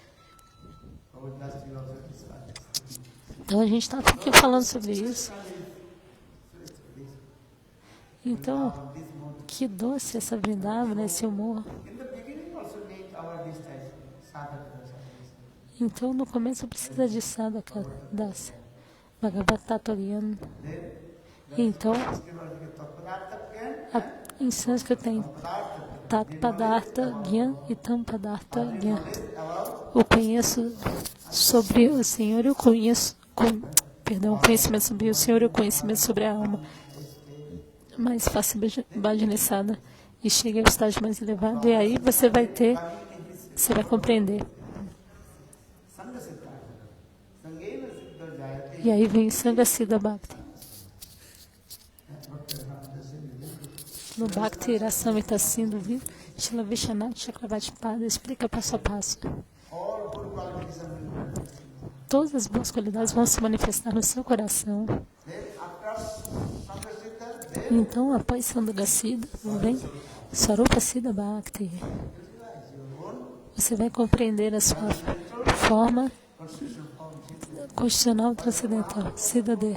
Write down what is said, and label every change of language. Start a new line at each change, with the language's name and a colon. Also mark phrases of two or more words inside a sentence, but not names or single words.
Portuguese: Então a gente está aqui falando sobre isso. Então, que doce essa Vrindavana, esse humor. Então, no começo precisa de
Sanskrit: साधक, दास्य, भागवत-तत्त्व.
Portuguese: Então, em sânscrito tem
Sanskrit: तत्-पदार्थ ज्ञान
Portuguese: e
Sanskrit: तम्-पदार्थ ज्ञान.
Portuguese: Eu conheço sobre o Senhor, eu conheço, conhecimento sobre o Senhor e o conhecimento sobre a alma. Mais fácil bhajanesada e chega ao estágio mais elevado, e aí você vai compreender. E aí vem
Sanskrit: संघ सिद्ध भक्ति.
Portuguese: No Bhakti Rasamrita Sindhu, Srila Vishwanath Chakravarti Pada explica passo a passo. Todas as boas qualidades vão se manifestar no seu coração. Então, após
Sanskrit: संघ सिद्ध,
Portuguese: vem
Sanskrit: स्वरूप सिद्ध भक्ति.
Portuguese: Você vai compreender a sua forma constitucional transcendental,
Sanskrit: सिद्ध देह.